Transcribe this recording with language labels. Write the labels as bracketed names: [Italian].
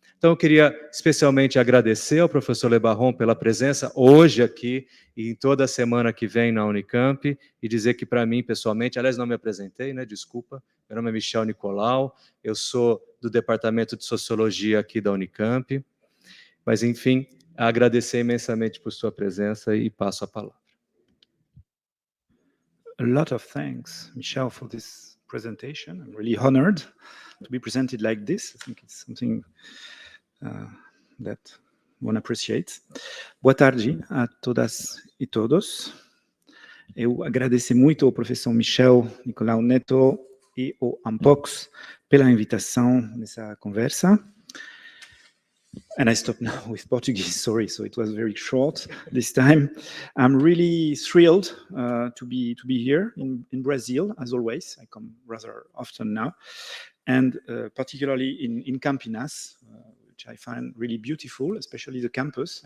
[Portuguese] Então, eu queria especialmente agradecer ao professor Lebaron pela presença hoje aqui e em toda a semana que vem na Unicamp, e dizer que, para mim, pessoalmente, aliás, não me apresentei, né, desculpa, Meu nome é Michel Nicolau, eu sou do Departamento de Sociologia aqui da Unicamp, mas, enfim, agradecer imensamente por sua presença e passo a palavra. [English] A lot of thanks, Michel, for this presentation. I'm really honored to be presented like this. I think it's something that one appreciates. [Portuguese] Boa tarde a todas e todos. Eu agradeço muito ao professor Michel, Nicolau, Netto e ao ANPOCS pela invitação nessa conversa. [English] And I stop now with Portuguese, sorry, so it was very short this time. I'm really thrilled to be here in Brazil, as always. I come rather often now, and particularly in Campinas, which I find really beautiful, especially the campus.